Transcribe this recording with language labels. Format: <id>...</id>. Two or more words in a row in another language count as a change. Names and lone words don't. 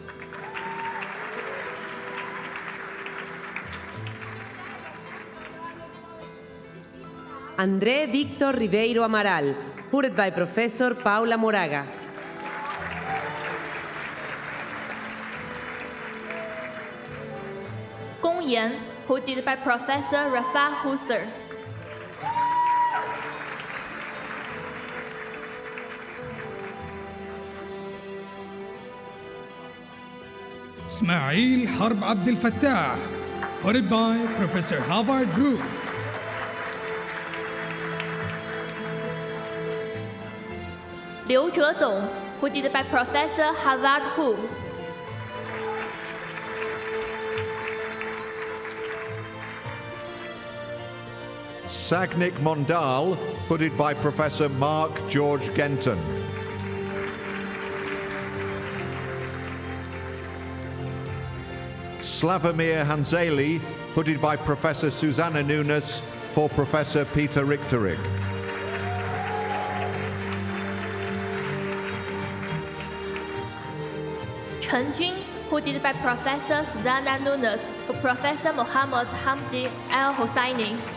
<en>André Víctor Ribeiro Amaral, hooded by Professor Paula Moraga. Gong Yan, hooded by Professor Rafa Husser. إسماعيل حرب عبد الفتاح, hooded by Professor Havard Group. Liu Zhedong, hooded by Professor Havard Hu. Sagnik Mondal, hooded by Professor Mark George Genton. Slavomir Hanzeli, hooded by Professor Susanna Nunes for Professor Peter Richterik. Chen Jun, hooded by Professor Susanna Nunes for Professor Mohammad Hamdi Al-Hosseini.</en>